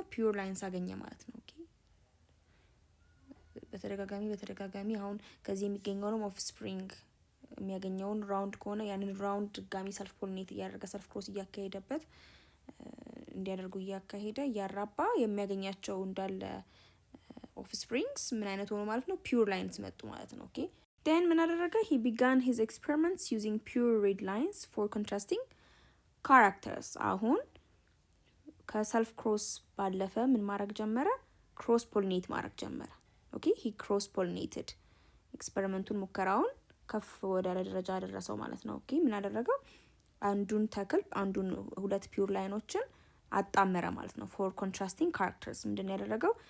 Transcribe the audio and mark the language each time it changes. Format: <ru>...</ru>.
<am>ፒውር ላይንስ አገኘ ማለት ነው። ኦኬ በተደጋጋሚ አሁን ከዚህ የሚገኘው ኦፍስፕሪንግ የሚያገኘውን ራውንድ ከሆነ ያንን ራውንድ ድጋሚ ሰልፍ ፖሊኔት እያደረገ ሰልፍ ክሮስ እያካሄደበት እንዲያደርጉ እያካሄደ እያራባ የሚያገኛቸው እንዳለ ኦፍስፕሪንግስ ምን አይነት ሆኖ ማለት ነው? ፒውር ላይንስ መጡ ማለት ነው። ኦኬ then ምን አደረገ?</am> <en>he began his experiments using pure red lines for contrasting characters.</en> <am>አሁን ከሰልፍ ክሮስ ባለፈ ምን ማድረግ ጀመረ? ክሮስ ፖሊኔት ማድረግ ጀመረ። ኦኬ</am> <en>he cross pollinated</en> <am>ኤክስፐሪመንቱን ሙከራውን ከፍ ወዳለ ደረጃ አደረሰው ማለት ነው። ኦኬ ምን አደረገው? አንዱን ተክል አንዱን ሁለት ፒውር ላይኖችን አጣመረ ማለት ነው። ፎር ኮንትራስቲንግ ካራክተርስ ምንድነው ያደረገው?</am>